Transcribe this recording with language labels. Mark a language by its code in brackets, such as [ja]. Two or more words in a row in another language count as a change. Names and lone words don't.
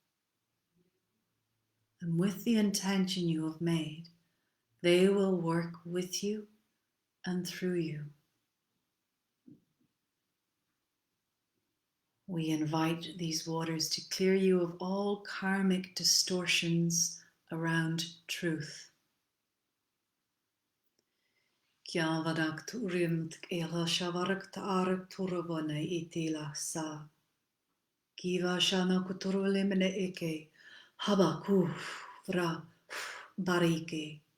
[en] And with the intention you have made, they will work with you and through you. We invite these waters to clear you of all karmic distortions around truth. Kiavadak turim tkela shavarak taarak turabana itila sa. Kiva shana kuturulimene eke habaku vra barike.